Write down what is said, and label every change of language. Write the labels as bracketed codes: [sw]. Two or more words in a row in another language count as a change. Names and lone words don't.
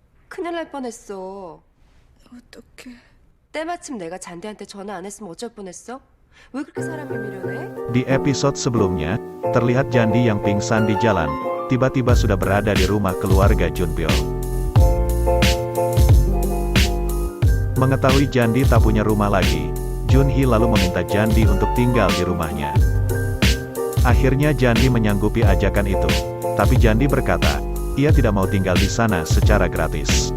[ko] 큰일 날 뻔했어. 어떡해. 때마침 내가 잔디한테 전화 안 했으면 어쩔 뻔했어? 왜 그렇게 사람을 미련해? [id] Di episode sebelumnya, terlihat Jandi yang pingsan di jalan, tiba-tiba sudah berada di rumah keluarga Junpyo. Mengetahui Jandi tak punya rumah lagi, Junhee lalu meminta Jandi untuk tinggal di rumahnya. Akhirnya Jandi menyanggupi ajakan itu, tapi Jandi berkata, ia tidak mau tinggal di sana secara gratis.